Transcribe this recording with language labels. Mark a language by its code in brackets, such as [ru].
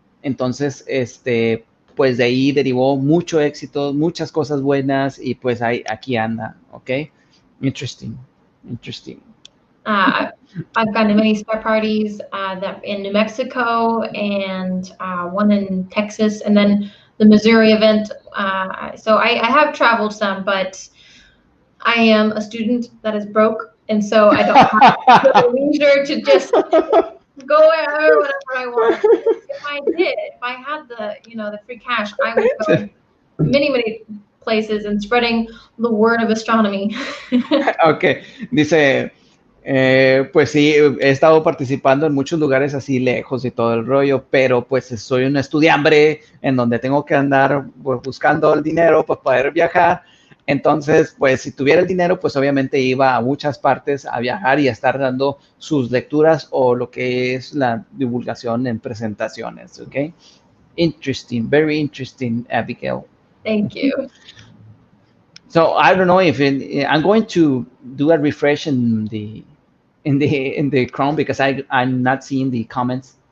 [es] Entonces, pues de ahí derivó mucho éxito, muchas cosas buenas, y pues aquí anda, ¿ok? [en] Interesting. I've gone to many star parties that in New Mexico and one in Texas, and then the Missouri event. So I have traveled some, but I am a student that is broke, and so I don't have the leisure to just go wherever I want. If I had the free cash, I would go many places and spreading the word of astronomy. [es] Ok, dice, pues sí, he estado participando en muchos lugares así lejos y todo el rollo, pero pues soy un estudiante en donde tengo que andar buscando el dinero para poder viajar. Entonces, pues si tuviera el dinero, pues obviamente iba a muchas partes a viajar y a estar dando sus lecturas o lo que es la divulgación en presentaciones, ¿ok? [en] Interesting, very interesting, Abigail. Thank you. So I don't know if I'm going to do a refresh in the Chrome because I'm not seeing the comments.